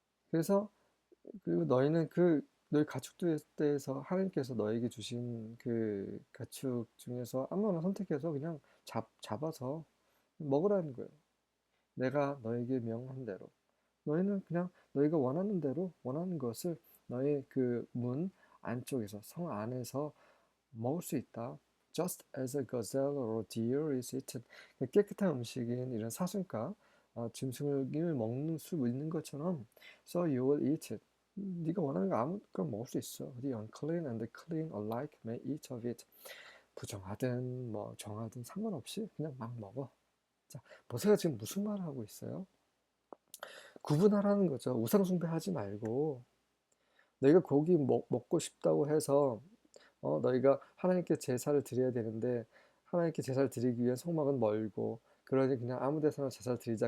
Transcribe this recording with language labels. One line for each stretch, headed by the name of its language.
Korean: 그래서 그리고 너희는 너희 가축들에서 하나님께서 너에게 주신 그 가축 중에서 아무거나 선택해서 그냥 잡아서 먹으라는 거예요. 내가 너에게 명한 대로. 너희는 그냥 너희가 원하는 대로 원하는 것을 너의 그 문 안쪽에서 성 안에서 먹을 수 있다.
English: Just as a gazelle or deer is eaten.
Korean: 깨끗한 음식인 이런 사슴과 짐승을 먹는 수 있는 것처럼 so you will eat it. 네가 원하는 거 아무거나 먹을 수 있어.
English: The unclean and the clean alike may eat of it.
Korean: 부정하든 뭐 정하든 상관없이 그냥 막 먹어. 자, 모세가 지금 무슨 말을 하고 있어요? 구분하라는 거죠. 우상 숭배하지 말고 너희가 고기 먹고 싶다고 해서 너희가 하나님께 제사를 드려야 되는데 하나님께 제사를 드리기 위한 성막은 멀고 그러니 그냥 아무 데서나 제사를 드리자.